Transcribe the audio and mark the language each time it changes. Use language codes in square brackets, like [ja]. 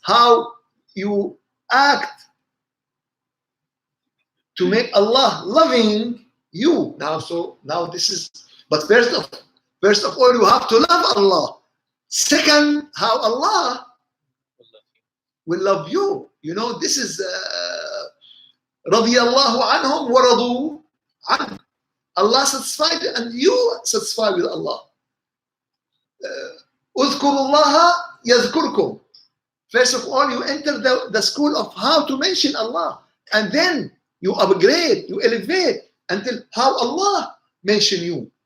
[en] How you act to make Allah loving you. Now this is, but first of all, you have to love Allah. Second, how Allah will love you. You know, this is [ar] رضي الله عنهم ورضوا عنه. [en] Allah satisfied and you satisfied with Allah. [ar] اذكروا الله يذكركم. [en] First of all, you enter the school of how to mention Allah, and then you upgrade, you elevate until how Allah mention you.